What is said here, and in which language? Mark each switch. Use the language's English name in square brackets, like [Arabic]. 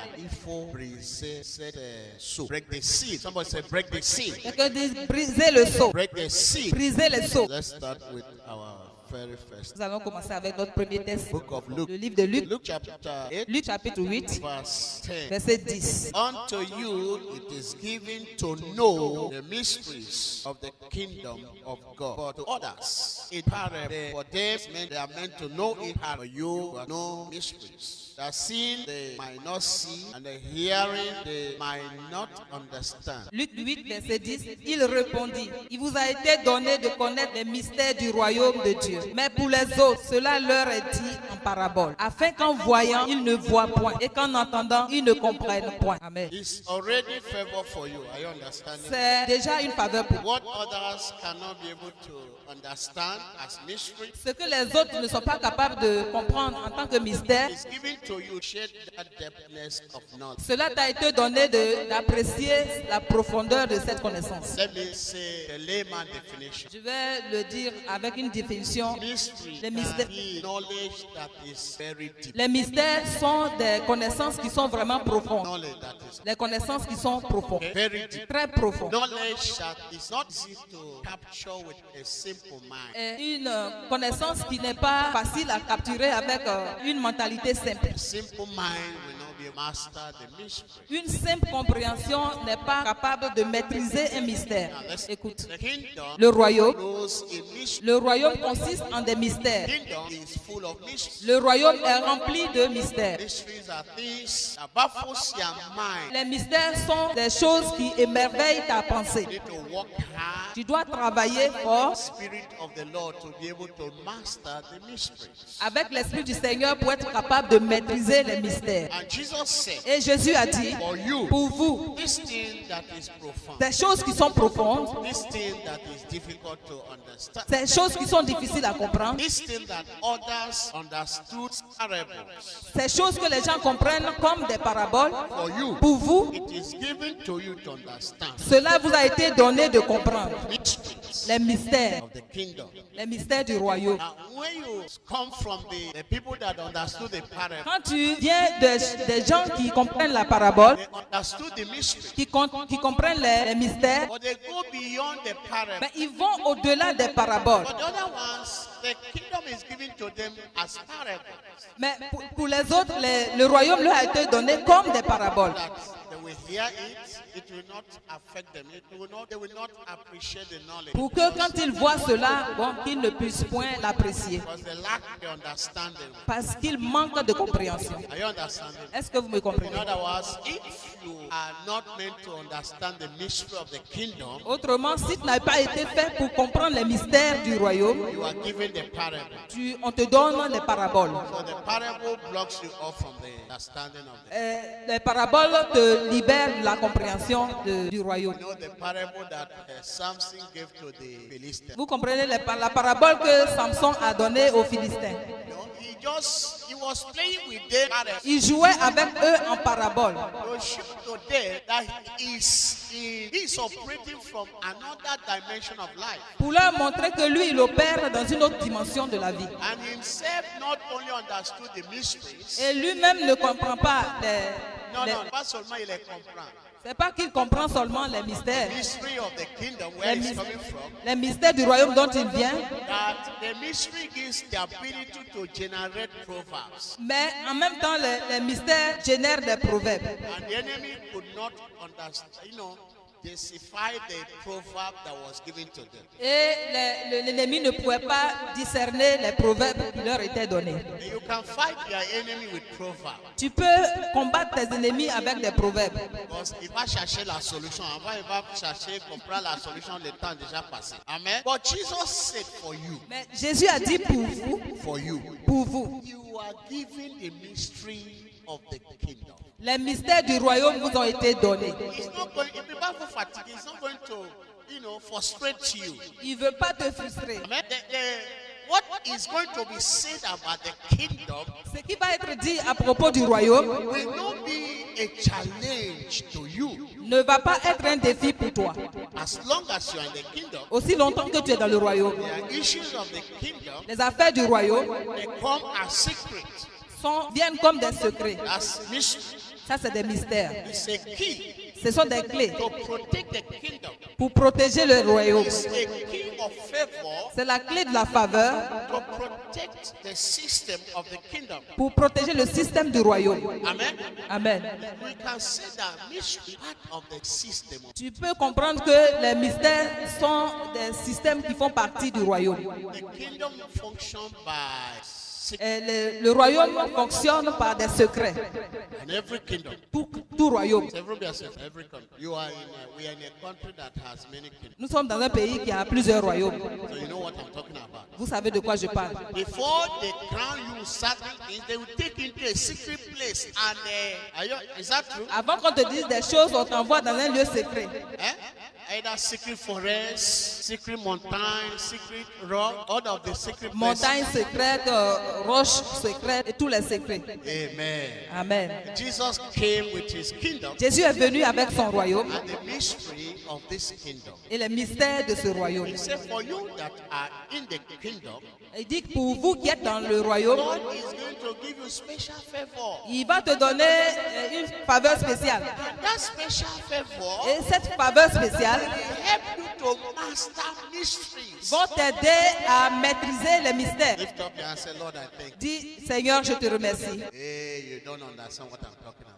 [French] Il faut briser cette sceau. [English] Break the seal. Somebody say break the seal. [French] Quelqu'un dit briser le sceau, [English] Break the seal. [French] briser les sceaux. [English] Let's start with our very first. [French] Nous allons commencer avec notre premier texte. [English] Book of Luke. [French] Le livre de Luc. [English] Luke chapter 8, [French] Luc chapitre 8, [English] verse 10. [French] verset 10. [English] Unto you it is given to know the mysteries of the kingdom of God. But to others, it parable. For them, they are meant to know it. For you have no mysteries. The seeing they might not see, and the hearing they might not understand. [French] Luc 8, verset 10, il répondit, il vous a été donné de connaître les mystères du royaume de Dieu. Mais pour les autres, cela leur est dit en parabole, afin qu'en voyant, ils ne voient point, et qu'en entendant, ils ne comprennent point. Amen. [English] It's already favor for you. Are you understanding? [French] C'est déjà une faveur pour vous. [English] What others cannot be able to understand as mystery [French] Ce que les autres ne sont pas capables de comprendre en tant que mystère, [English] is given to you. Share that depthness of knowledge. [French] cela t'a été donné d'apprécier la profondeur de cette connaissance. [English] Let me say the layman definition. [French] Je vais le dire avec une définition. [English] Mystery [French] Les [English] can [French] mystères, [English] be knowledge that is very deep. [French] les mystères sont des connaissances qui sont vraiment profondes. [English] Knowledge that is [French] Les connaissances qui sont profondes. [English] very deep. [French] Très profondes. [English] Knowledge that is not easy to capture with a simple mind. [French] Et une connaissance qui n'est pas facile à capturer avec une mentalité simple. [English] A simple mind will not be a master the mystery. [French] Une simple compréhension n'est pas capable de maîtriser un mystère. [English] Now let's [French] Écoute, [English] the kingdom [French] le royaume, [English] knows a mystery. [French] le royaume consiste en des mystères. [English] The kingdom is full of mysteries. [French] Le royaume est rempli de mystères. [English] Mysteries are things that baffles your mind. [French] Les mystères sont des choses qui émerveillent ta pensée. [English] You need to work hard. [French] Tu dois travailler fort [English] Spirit of the Lord to be able to master the mysteries. [French] avec l'Esprit du Seigneur pour être capable de maîtriser les mystères. [English] And Jesus said, [French] Et Jésus a dit, [English] for you, [French] pour vous, [English] this thing that is profound, [French] des choses qui sont profondes, [English] this thing that is difficult to understand, [French] ces choses qui sont difficiles à comprendre, [English] this thing that others understood parables, [French] ces choses que les gens comprennent comme des paraboles, [English] for you, [French] pour vous, [English] it is given to you to understand [French] cela vous a été donné de comprendre [English] mysteries [French] les mystères, [English] of the kingdom. [French] les mystères du royaume. [English] Now, when you come from the people that understood the parable, [French] Quand tu viens des gens qui comprennent la parabole, [English] they understood the mystery, [French] qui comprennent les mystères, [English] but they go beyond the parable. [French] mais ils vont au-delà des paraboles. [English] But the other ones, the kingdom is given to them as parables. [French] Mais pour les autres, le royaume leur a été donné comme des paraboles. [English] That they will hear it will not affect them. They will not appreciate the knowledge. [French] Pour que quand ils voient cela, bon, qu'ils ne puissent point l'apprécier. [English] Because they lack the understanding. [French] Parce qu'ils manquent de compréhension. [English] Are you understanding? [French] Est-ce que vous me [English] In [French] comprenez? [English] other words, if you are not meant to understand the mystery of the kingdom, [French] Autrement, si tu n'as pas été fait pour comprendre les mystères du royaume, [English] you are given the parable. [French] on te donne les paraboles. [English] So the parable blocks you off from the understanding of the. [French] Les paraboles te libèrent de la compréhension du royaume. [English] You know the parable that Samson gave to the Philistines. [French] Vous comprenez la parabole que Samson a donnée aux Philistins. [English] You know, he was playing with them. [French] Il jouait avec eux en parabole. [English] To show to them that he is operating from another dimension of life. [French] Pour leur montrer que lui, il opère dans une autre dimension de la vie. [English] And himself not only understood the mysteries. [French] Et lui-même ne comprend pas Non, pas seulement il les comprend. c'est pas qu'il comprend seulement les mystères. [English] Mystery of the kingdom, where it's coming from. [French] Les mystères du royaume dont il vient. [English] That the mystery gives the ability to generate proverbs. [French] Mais en même temps, les mystères génèrent des proverbes. [English] And the enemy could not understand, decipher the proverb that was given to them. [French] Et l'ennemi ne pouvait pas discerner les proverbes qui leur étaient donnés. [English] And you can fight your enemy with proverbs. [French] Tu peux combattre tes ennemis avec des proverbes. [English] Because [French] il va chercher la solution. Avant, il va chercher, comprendre la solution, le temps déjà passé. [English] Amen. But Jesus said for you. [French] Mais Jésus a dit pour vous, [English] For you. [French] pour vous. [English] You are given the mystery of the kingdom. [French] Les mystères du royaume vous ont été donnés. [English] It's not going, if people are fatigued, it's not going to, frustrate you. [French] Il ne veut pas te frustrer. Amen. [English] What is going to be said about the kingdom [French] Ce qui va être dit à propos du royaume [English] will not be a challenge to you. [French] ne va pas être un défi pour toi. [English] As long as you are in the kingdom, [French] Aussi longtemps que tu es dans le royaume, [English] the issues of the kingdom, [French] les affaires du royaume [English] they come as secret, [French] viennent comme des secrets. [English] as mystery. [French] Ça, c'est des mystères. [English] It's a key [French] Ce sont des clés [English] to protect the kingdom. [French] pour protéger le royaume. [English] It's a key of favor [French] C'est la clé de la faveur [English] to protect the system of the kingdom. [French] pour protéger le système du royaume. Amen. Amen. [English] We can say that mystery is part of the system. [French] Tu peux comprendre que les mystères sont des systèmes qui font partie du royaume. [English] The kingdom functions by [French] Et le royaume fonctionne par des secrets. [English] and every kingdom. [French] Tout royaume. [English] Every country. We are in a country that has many kingdoms. [French] Nous sommes dans un pays qui a plusieurs royaumes. [English] So you know what I'm talking about. [French] Vous savez de quoi je parle. [English] Before they crown you certain things, they will take you into a secret place. And is that true? [French] Avant qu'on te dise des choses, on t'envoie dans un lieu secret. [English] Either secret forest, secret mountain, secret rock, all of the secret places. [French] Montagne secrète, roche secrète et tous les secrets. Amen. Amen. [English] Jesus came with his kingdom [French] Jésus est venu avec son royaume [English] and the mystery of this kingdom. [French] et les mystères de ce royaume. [English] He said, for you that are in the kingdom, [French] Il dit que pour vous qui êtes dans le royaume, [English] God is going to give you special favor. [French] il va te donner une faveur spéciale. [English] And that special favor [French] Et cette faveur spéciale [English] will help you to master mysteries. [French] va t'aider à maîtriser les mystères. [English] Lift up your hand and say, Lord, I thank you. [French] Dis, Seigneur, je te remercie. [English] Hey, you don't understand what I'm talking about.